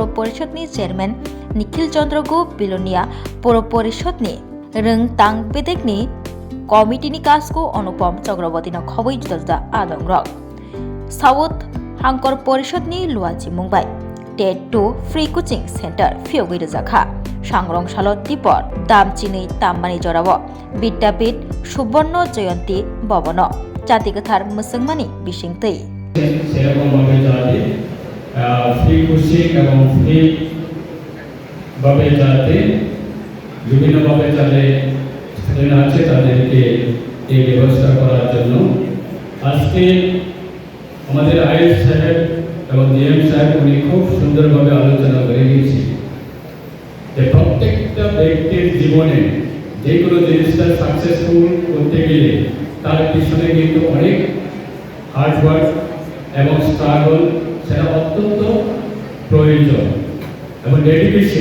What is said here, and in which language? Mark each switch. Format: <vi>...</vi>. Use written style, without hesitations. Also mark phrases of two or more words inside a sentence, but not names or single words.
<trp>परिषदनि चेयरमैन निखिल चंद्र गु बिलोनिया पौर परिषदनि रोंतां बेदेकनि कमिटिनि काजखौ अनुपम चक्रवर्तीनो खबै जुदा आदंरक साउथ हांकर परिषदनि लुआजी मुंबाई टेट 2</trp> <en>free coaching centre</en> <trp>फियोगै रजाखा सांग्रं सालो दीपर दामचिनै ताम्बानि जराव विद्यापीठ सुवर्ण जयंती भवन जाति गोथार मोसोंमानि बिसिंतै</trp> <bn>সেরকমভাবে যাতে</bn> <en>free coaching</en> <bn>এবং ফ্রি ভাবে যাতে বিভিন্নভাবে যাতে স্টুডেন্ট আছে তাদেরকে এই ব্যবস্থা করার জন্য আজকে আমাদের আইএস সাহেব এবং ডিএম সাহেব উনি খুব সুন্দরভাবে আলোচনা করে গিয়েছেন যে প্রত্যেকটা ব্যক্তির জীবনে যে কোনো জিনিসটা সাকসেসফুল করতে গেলে তার পিছনে কিন্তু অনেক হার্ডওয়ার্ক এবং স্ট্রাগল সেটা অত্যন্ত প্রয়োজন এবং ডেডিকেশন।</bn>